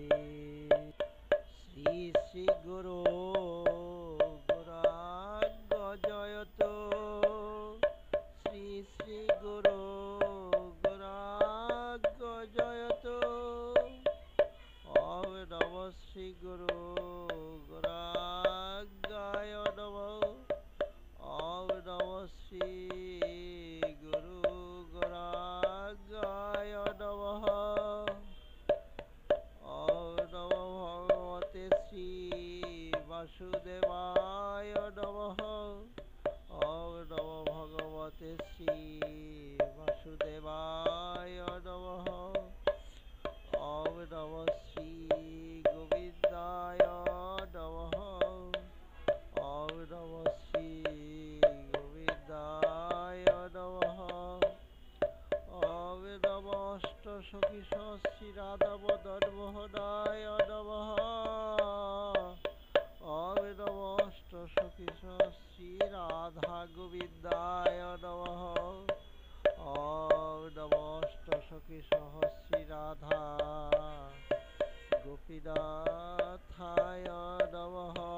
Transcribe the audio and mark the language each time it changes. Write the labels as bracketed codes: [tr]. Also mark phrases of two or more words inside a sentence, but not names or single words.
[sa] শ্রী শ্রী গুরু গৌরাঙ্গ জয়ত, শ্রী শ্রী গুরু গৌরাঙ্গ জয়ত। ওম নমঃ শ্রী গুরু গৌরাঙ্গায় নমঃ। ওম নমঃ শ্রী গুরু গৌরাঙ্গায় নমঃ। ওম নমো ভগবতে শ্রী বাসুদেবায় নমঃ। ওম নমো ভগবতে শ্রী বাসুদেবায় নমঃ। ওম নমঃ শ্রী গোবিন্দায় নমঃ। ওম নমঃ শ্রী গোবিন্দায় নমঃ। ওম নমঃ অষ্টসখী শ্রী রাধা মদন মোহনায় নমঃ। ওম নমঃ অষ্টসখী শ্রী রাধা গোবিন্দায় নমঃ। ওম নমঃ অষ্টসখী শ্রী রাধা গোপীনাথায় নমঃ।